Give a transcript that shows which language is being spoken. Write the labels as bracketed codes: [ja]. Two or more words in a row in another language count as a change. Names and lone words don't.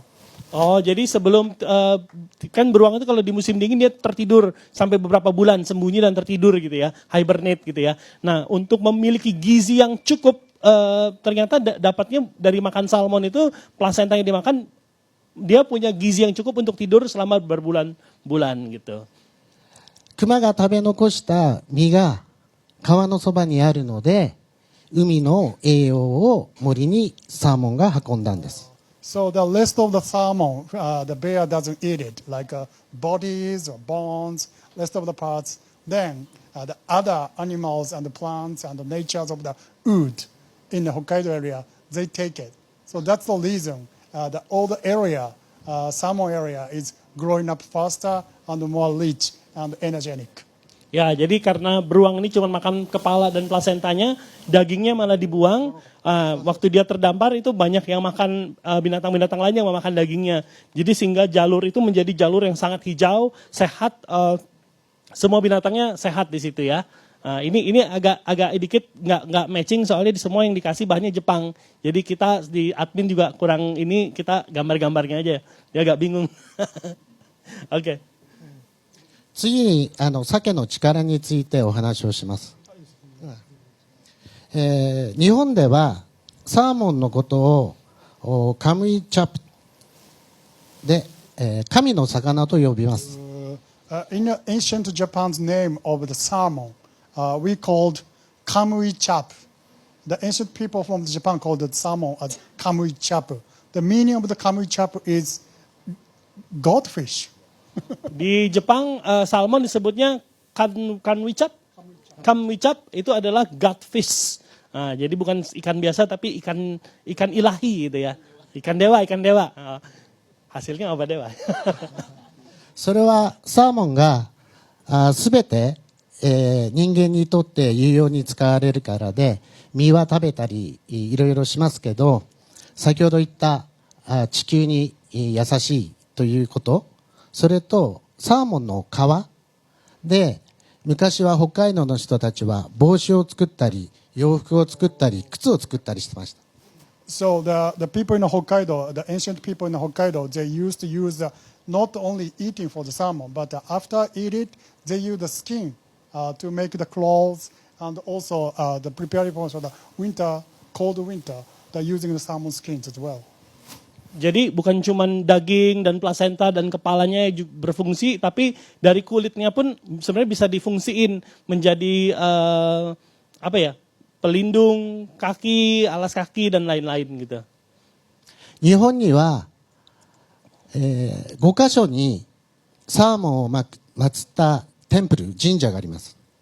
[id] Oh, jadi sebelum kan beruang itu kalau di musim dingin dia tertidur sampai beberapa bulan, sembunyi dan tertidur gitu ya, hibernate gitu ya. Nah, untuk memiliki gizi yang cukup ternyata dapatnya dari makan salmon itu, plasenta yang dimakan, dia punya gizi yang cukup untuk tidur selama berbulan-bulan gitu. [ja] クマが食べ残した実が川のそばにあるので、海の栄養を森にサーモンが運んだんです。 [en] So the rest of the salmon, the bear doesn't eat it, like bodies or bones, rest of the parts. Then the other animals and the plants and the natures of the wood in the Hokkaido area, they take it. So that's the reason all the area, salmon area, is growing up faster and more rich and energetic. [id] Ya, jadi karena beruang ini cuma makan kepala dan plasentanya, dagingnya malah dibuang. Waktu dia terdampar itu banyak yang makan binatang-binatang lain yang memakan dagingnya. Jadi sehingga jalur itu menjadi jalur yang sangat hijau, sehat. Semua binatangnya sehat di situ ya. Ini agak dikit nggak matching soalnya di semua yang dikasih bahannya Jepang. Jadi kita di admin juga kurang ini, kita gambar-gambarnya aja. Dia agak bingung. Oke. [ja] 次に鮭の力についてお話をします。日本ではサーモンのことをカムイチャプで、神の魚と呼びます。 [en] In the ancient Japan's name of the salmon, we called [ain] kamui chap. [en] The ancient people from Japan called the salmon as [ain] kamui chap. [en] The meaning of the [ain] kamui chap [en] is goldfish. [id] Di Jepang salmon disebutnya kanwicap. Kamwicap itu adalah godfish. Nah, jadi bukan ikan biasa tapi ikan ilahi gitu ya. Ikan dewa. Hasilnya obat dewa. [ja] それはサーモンがすべて、人間にとって有用に使われるからで、身は食べたりいろいろしますけど、先ほど言った地球に優しいということ、それとサーモンの皮で昔は北海道の人たちは帽子を作ったり洋服を作ったり靴を作ったりしてました。 [en] So the people in Hokkaido, the ancient people in Hokkaido, they used to use not only eating for the salmon, but after eat it, they use the skin to make the clothes and also the preparing for the winter, cold winter, they're using the salmon skins as well. [id] Jadi bukan cuma daging dan plasenta dan kepalanya berfungsi, tapi dari kulitnya pun sebenarnya bisa difungsiin menjadi pelindung kaki, alas kaki dan lain-lain gitu. [ja] 日本には、5カ所にサーモンを祀ったテンプル、神社があります。